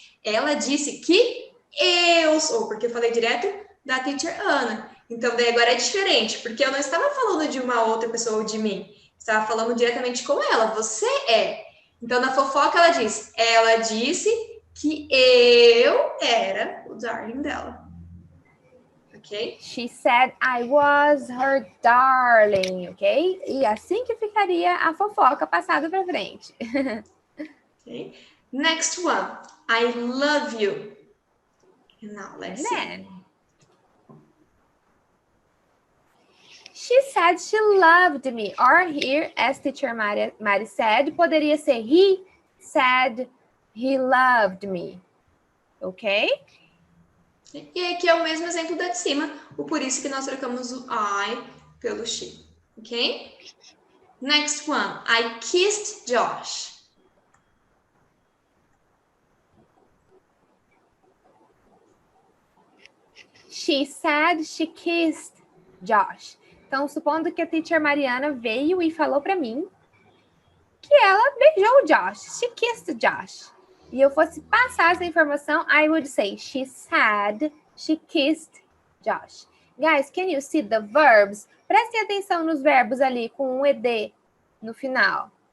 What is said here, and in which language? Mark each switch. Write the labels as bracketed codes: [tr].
[pt] Ela disse que eu sou, porque eu falei direto da teacher Ana. Então, daí agora é diferente, porque eu não estava falando de uma outra pessoa ou de mim. Estava falando diretamente com ela. Você é. Então, na fofoca, ela disse que eu era o darling dela. [en] Ok? She said I was her darling, ok? [pt] E assim que ficaria a fofoca passada para frente. [en] Okay. Next one. I love you. Now, let's see. She said she loved me. Or here, as teacher Mari said, [pt] poderia ser [en] he said he loved me. Ok? [pt] E aqui é o mesmo exemplo da de cima. Por isso que nós trocamos o I pelo she. [en] Ok? Next one. I kissed Josh. She said she kissed Josh. [pt] Então, supondo que a teacher Mariana veio e falou para mim que ela beijou o Josh. [en] She kissed Josh. [pt] E eu fosse passar essa informação, [en] I would say, she said she kissed Josh. Guys, can you see the verbs? [pt] Prestem atenção nos verbos ali com um ed no final.